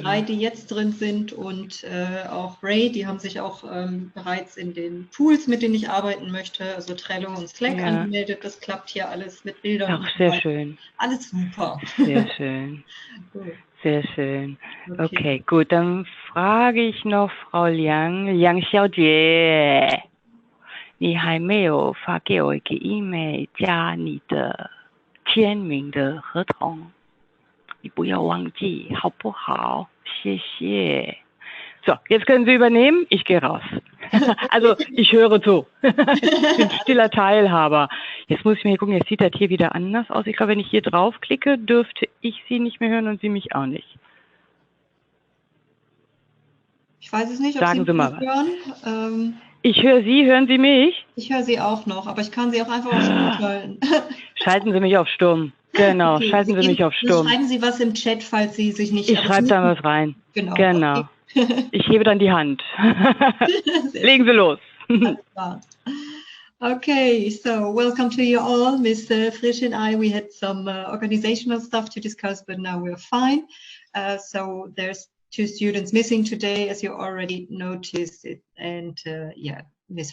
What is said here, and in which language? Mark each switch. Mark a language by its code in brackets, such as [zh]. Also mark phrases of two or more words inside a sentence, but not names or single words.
[de] 3, die jetzt drin sind und auch Ray, die haben sich auch bereits in den Tools, mit denen ich arbeiten möchte, also Trello und Slack, Ja. angemeldet. Das klappt hier alles mit Bildern. Auch und so sehr weiter. schön. Alles super. Sehr schön. Gut. Sehr schön. Okay. Okay, gut, dann frage ich noch Frau Liang. [zh] Liang 小姐，你还没有发给我一个 email 加你的签名的合同，你不要忘记，好不好？ [de] 谢谢。So, jetzt können Sie übernehmen. Ich gehe raus. Also, ich höre zu. Ich bin stiller Teilhaber. Jetzt muss ich mir gucken, jetzt sieht das hier wieder anders aus. Ich glaube, wenn ich hier draufklicke, dürfte ich Sie nicht mehr hören und Sie mich auch nicht. Ich weiß es nicht, ob Sagen Sie Sie mal mich hören. Ich höre Sie, hören Sie mich? Ich höre Sie auch noch, aber ich kann Sie auch einfach auf Stumm schalten. Schalten Sie mich auf Stumm. Genau, Okay, schalten Sie mich auf Stumm. Schreiben Sie was im Chat, falls Sie sich nicht... Ich schreibe da was rein. Genau. Genau. Okay. Ich hebe dann die Hand. Legen Sie los. [en] Okay, so welcome to you all. Ms. Frisch and I, we had some organizational stuff to discuss, but now we're fine. So there's 2 students missing today, as you already noticed, and yeah, Ms.